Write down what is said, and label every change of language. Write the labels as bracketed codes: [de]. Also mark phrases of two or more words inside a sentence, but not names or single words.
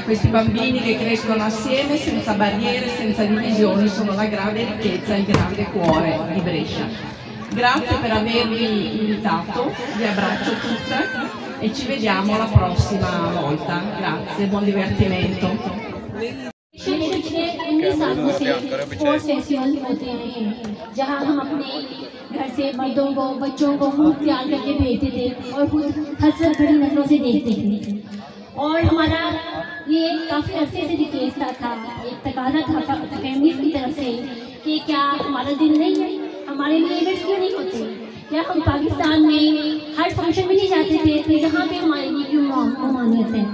[it] Questi bambini che crescono assieme, senza barriere, senza divisioni, sono la grande ricchezza e il grande cuore di Brescia. Grazie per avermi invitato, vi abbraccio tutte e ci vediamo la prossima volta. Grazie, buon divertimento. [ur] پچھلے 19 سالوں سے [en] sports festival [ur] ہوتے ہیں جہاں ہم اپنے گھر سے مردوں کو بچوں کو خوب تیار کر کے بھیجتے تھے اور خود حسرت بھری نظروں سے دیکھتے تھے اور ہمارا یہ کافی عرصے سے ریکویسٹ تھا ایک تقاضا تھا فیملیز کی طرف سے کہ کیا ہمارا دن نہیں ہے، ہمارے لیے ایونٹس کیوں نہیں ہوتے، کیا ہم پاکستان میں ہر فنکشن میں نہیں جاتے تھے تو یہاں پہ ہمارے لیے کیوں ممانعت ہے.